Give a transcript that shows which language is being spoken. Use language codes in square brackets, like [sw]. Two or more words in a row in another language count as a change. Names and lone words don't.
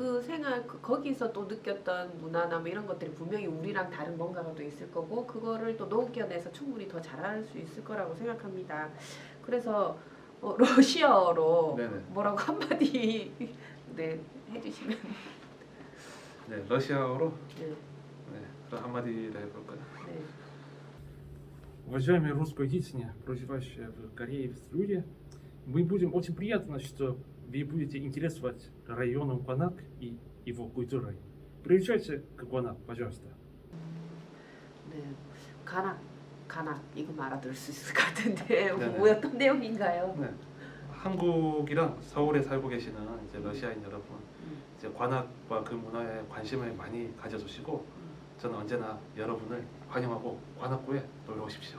[ko] 그 생활 거기서 또 느꼈던 문화나 뭐 이런 것들이 분명히 우리랑 다른 뭔가가 또 있을 거고 그거를 또 녹여내서 충분히 더 잘할 수 있을 거라고 생각합니다. 그래서 러시아어로 네네. 뭐라고 한마디 네, 해주시면 네, 러시아어로 네, 네, 그럼 한마디를 해볼까요? 네. [ru] Уважаемые русскоязычные, проживающие в Корее и в Сеуле, мы будем очень приятно, что вы будете интересовать районом Кванак и его культурой. Приезжайте к Кванак, пожалуйста. [ko] 네, 가낙 이거 알아들을 수 있을 것 같은데 네네. 뭐였던 내용인가요? 네. 한국이랑 서울에 살고 계시는 이제 러시아인 여러분, 이제 관악과 그 문화에 관심을 많이 가져주시고 저는 언제나 여러분을 환영하고 관악구에 놀러 오십시오.